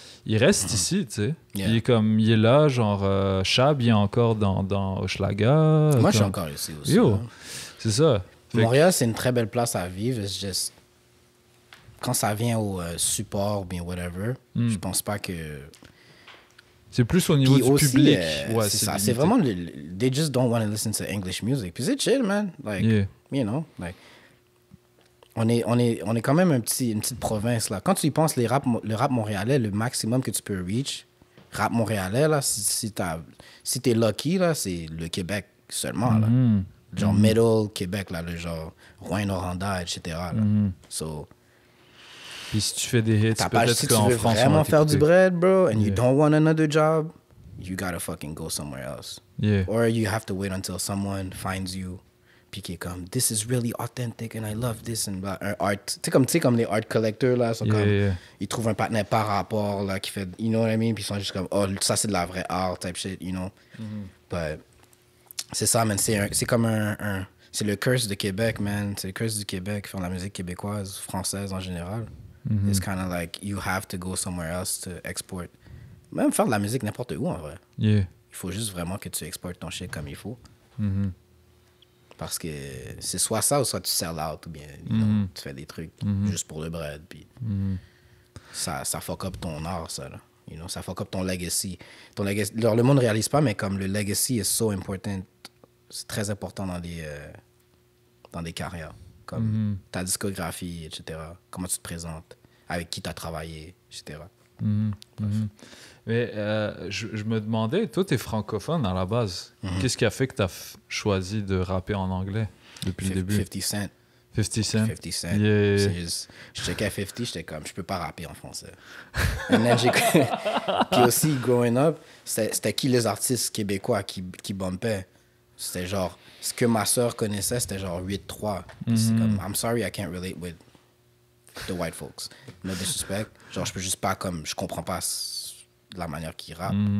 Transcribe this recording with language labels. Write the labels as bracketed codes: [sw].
[fr] Il reste ici, tu sais. Yeah. Il est là, genre... Chab, il est encore dans Hochelaga. Moi, je suis encore ici aussi. Yo, c'est ça. Montréal, c'est une très belle place à vivre. [en] It's just... [fr] Quand ça vient au support ou bien whatever, je pense pas que... C'est plus au niveau du public. Ouais, c'est ça. C'est vraiment... [en] They just don't want to listen to English music. [fr] Puis c'est chill, [en] man. Like, you know, like... [fr] On est quand même une petite province, là. Quand tu y penses, le rap montréalais, le maximum que tu peux reach, rap montréalais, là, si t'es lucky, là, c'est le Québec seulement, là. Genre middle Québec, là, le genre Rouyn-Noranda, etc. Là. So, puis si tu fais des hits, peut-être si qu'en tu veux France, vraiment faire du bread, bro, [en] and you don't want another job, you gotta fucking go somewhere else. Yeah. Or you have to wait until someone finds you. [fr] Puis qui est comme, [en] this is really authentic and I love this and blah. [fr] Un art, tu sais comme les art collectors là, sont ils trouvent un partenaire par rapport là qui fait, [en] you know what I mean, [fr] puis ils sont juste comme, oh ça c'est de la vraie art type shit, you know. But c'est ça, man, c'est comme c'est le curse de Québec, man, c'est le curse du Québec, faire la musique québécoise, française en général. [en] It's kind of like you have to go somewhere else to export. [fr] Même faire de la musique n'importe où en vrai. [en] Yeah. [fr] Il faut juste vraiment que tu exportes ton shit comme il faut. Parce que c'est soit ça ou soit tu sell out ou bien [en] you know, [fr] tu fais des trucs juste pour le bread. Puis ça fuck up ton art, ça. Là. [en] You know, [fr] ça fuck up ton legacy. Alors, le monde ne réalise pas, mais comme le legacy est so important, c'est très important dans des carrières. Comme ta discographie, etc. Comment tu te présentes, avec qui tu as travaillé, etc. Mais je me demandais, toi, t'es francophone à la base. Qu'est-ce qui a fait que t'as choisi de rapper en anglais depuis le début? [en] 50 Cent. 50 Cent. 50 Cent. Yeah. [fr] C'est juste, je checkais 50, j'étais comme, je peux pas rapper en français. [en] And then [fr] puis aussi, [en] growing up, [fr] c'était qui les artistes québécois qui bumpaient? C'était genre, ce que ma soeur connaissait, c'était genre 8-3. C'est comme, [en] I'm sorry, I can't relate with the white folks. No disrespect. [fr] Genre, je peux juste pas comme, je comprends pas la manière qu'ils rappent.